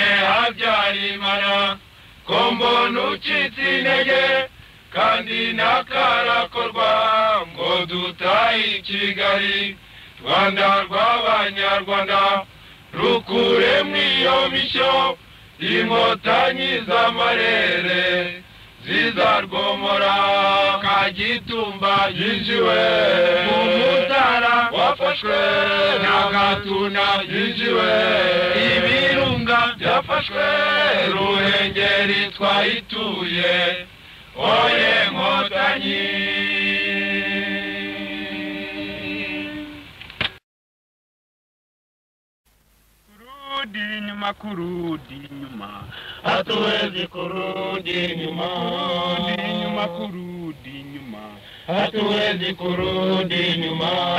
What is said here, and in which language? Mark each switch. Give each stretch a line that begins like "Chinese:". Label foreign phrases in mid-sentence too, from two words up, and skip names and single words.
Kinyarwanda: Habyarimana ko mbona ucitse intege kandi nakarakorwa ngo dutahe i Kigali Rwanda rw'Abanyarwanda rukure mw'iyo mishyo Inkotanyi z'amarere zizarwomora Kagitumba yinjiwe Mutara wafashwe na Gatuna yinjiwe Ibirunga byafashwe Ruhengeri twayituye oye Nkotanyi
Swahili: Kurudi nyuma kurudi nyuma, hatuwezi kurudi nyuma, kurudi nyuma, hatuwezi kurudi nyuma.